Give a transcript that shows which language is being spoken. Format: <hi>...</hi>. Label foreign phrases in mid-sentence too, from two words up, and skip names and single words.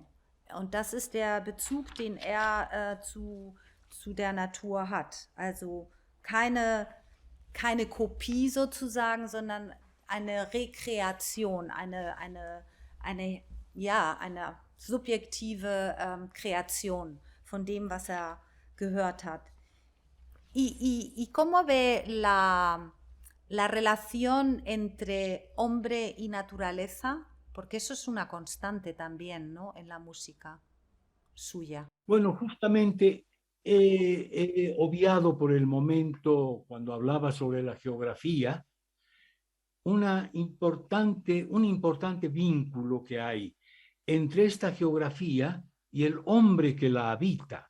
<de>Und das ist der Bezug, den er zu der Natur hat. Also keine Kopie sozusagen, sondern eine Rekreation, eine subjektive Kreation von dem, was er gehört hat.</de> <es>¿Y cómo ve la relación entre hombre y naturaleza? Porque eso es una constante también, ¿no?, en la música suya. Bueno, justamente he obviado por el momento, cuando hablaba sobre la geografía, un importante vínculo que hay entre esta geografía y el hombre que la habita.</es>